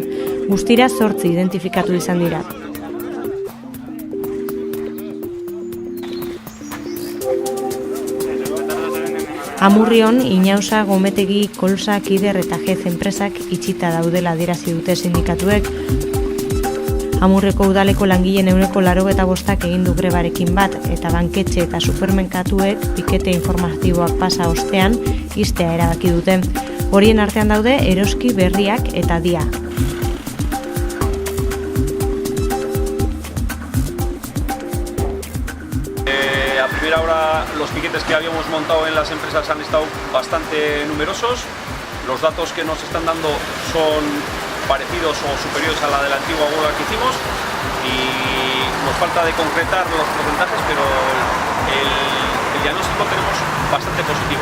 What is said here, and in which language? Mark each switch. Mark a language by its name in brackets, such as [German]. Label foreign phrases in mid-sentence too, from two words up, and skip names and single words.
[Basque] Guztira 8 identifikatu izan dira. Amurrion, Inausa, Gometegi, Kolsa, Kider eta Jez enpresak itxita daudela adierazi dute sindikatuek. Amurreko udaleko langileen 85% egin du grebarekin bat eta banketxe eta supermerkatuek pikete informatiboak pasa ostean ixtea erabaki dute. Horien artean daude Eroski, Berriak eta Dia. [Spanish] A primera hora los piquetes que habíamos montado en las empresas han estado bastante numerosos. Los datos que nos están dando son parecidos o superiores a la de la antigua huelga que hicimos y nos falta de concretar los porcentajes, pero el diagnóstico tenemos bastante positivo.